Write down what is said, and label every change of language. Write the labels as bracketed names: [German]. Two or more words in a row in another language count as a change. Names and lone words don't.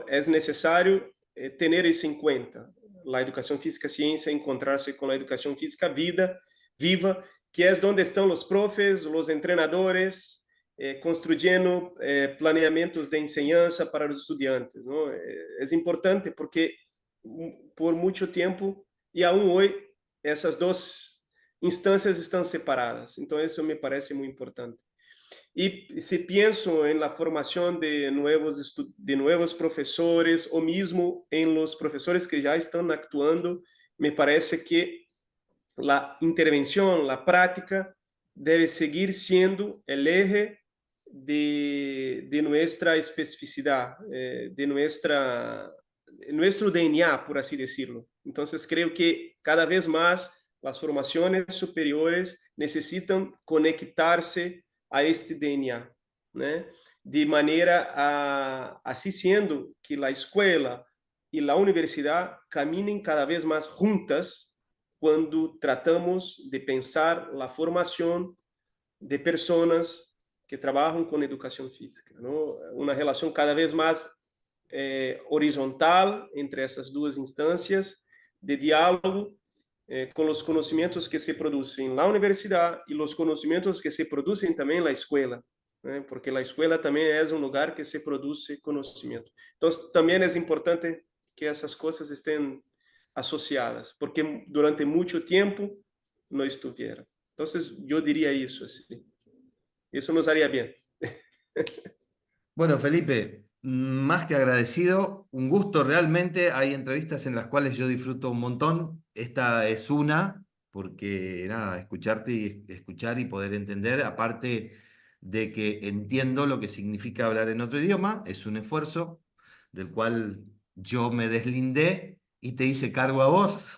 [Spanish] Es necesario tener eso en cuenta. La educación física ciencia, encontrarse con la educación física vida, viva, que es donde están los profes, los entrenadores, construyendo planeamientos de enseñanza para los estudiantes, ¿no? Es importante porque por mucho tiempo y aún hoy [Portuguese] essas duas instâncias estão separadas. Então, isso me parece muito importante. E se penso em la formação de novos professores, ou mesmo em los professores que já estão actuando, me parece que a intervenção, a prática, deve seguir sendo o eje de nuestra especificidade, de nuestro DNA, [Spanish] por así decirlo. Entonces creo que cada vez más las formaciones superiores necesitan conectarse a este DNA, ¿no? De manera a, así siendo que la escuela y la universidad caminen cada vez más juntas cuando tratamos de pensar la formación de personas que [Portuguese] trabalham com educação física, não? Uma relação cada vez mais horizontal entre essas duas instâncias de diálogo com os conhecimentos que se produzem na universidade e os conhecimentos que se produzem também na escola, né? Porque a escola também é um lugar que se produz conhecimento. Então, também é importante que essas coisas estejam associadas, porque durante muito tempo não estiveram. Então, eu diria isso assim. [Spanish] Eso nos haría bien. Bueno, Felipe, más que agradecido, un gusto realmente. Hay entrevistas en las cuales yo disfruto un montón. Esta es una, porque nada, escucharte y escuchar y poder entender, aparte de que entiendo lo que significa hablar en otro idioma, es un esfuerzo del cual yo me deslindé y te hice cargo a vos.